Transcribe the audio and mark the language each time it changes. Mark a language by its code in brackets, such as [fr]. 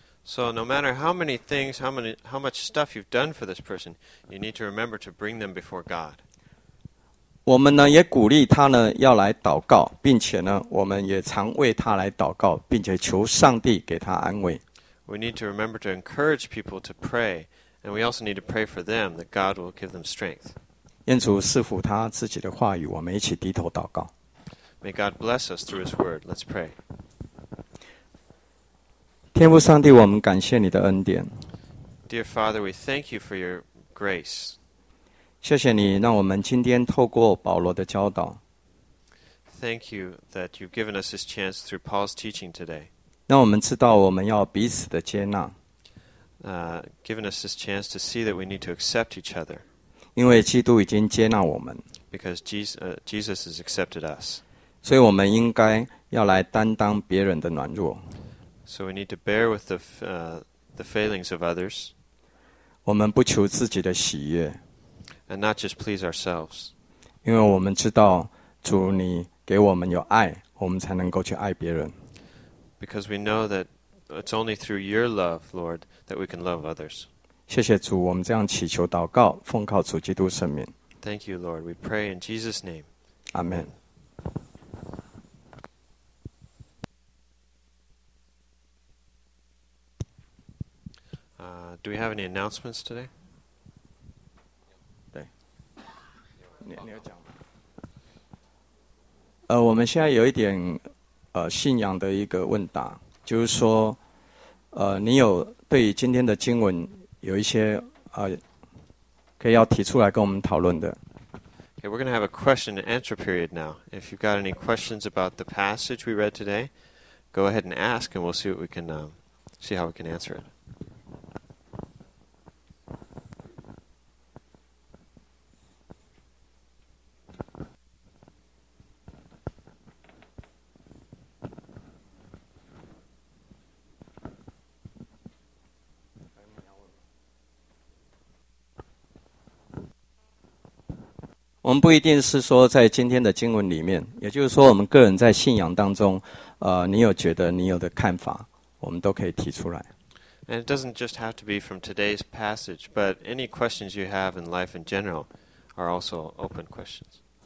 [en] So no matter how many things, how much stuff you've done for this person, you need to remember to bring them before God. [zh] 我们呢也鼓励他呢要来祷告，并且呢我们也常为他来祷告，并且求上帝给他安慰。 [en] We need to remember to encourage people to pray, and we also need to pray for them that God will give them strength. [zh] 愿主赐福他自己的话语，我们一起低头祷告。 [en] May God bless us through His word. Let's pray. [zh] 天父上帝，我们感谢你的恩典。 [en] Dear Father, we thank you for your grace. [zh] 谢谢你让我们今天透过保罗的教导。 [en] Thank you that you've given us this chance through Paul's teaching today. [zh] 让我们知道我们要彼此的接纳。 [en] Given us this chance to see that we need to accept each other. [zh] 因为基督已经接纳我们。 [en] Because Jesus has accepted us. [zh] 所以我们应该要来担当别人的软弱。 [en] So we need to bear with the failings of others. [zh] 我们不求自己的喜悦。 [en] And not just please ourselves. [zh] 因为我们知道主你给我们有爱，我们才能够去爱别人。 [en] Because we know that it's only through your love, Lord, that we can love others. [zh] 谢谢主，我们这样祈求祷告，奉靠主基督圣名。 [en] Thank you, Lord. We pray in Jesus' name. Amen. Do we have any announcements today? [zh] 对，你要讲吗？我们现在有一点信仰的一个问答，就是说，你有对于今天的经文有一些可以要提出来跟我们讨论的。 [en] Okay, we're going to have a question and answer period now. If you've got any questions about the passage we read today, go ahead and ask, and we'll see what we can see how we can answer it. [zh] 我们不一定是说在今天的经文里面，也就是说我们个人在信仰当中，你有觉得你有的看法，我们都可以提出来。 [en] And it doesn't just have to be from today's passage, but any questions you have in life in general are also open questions.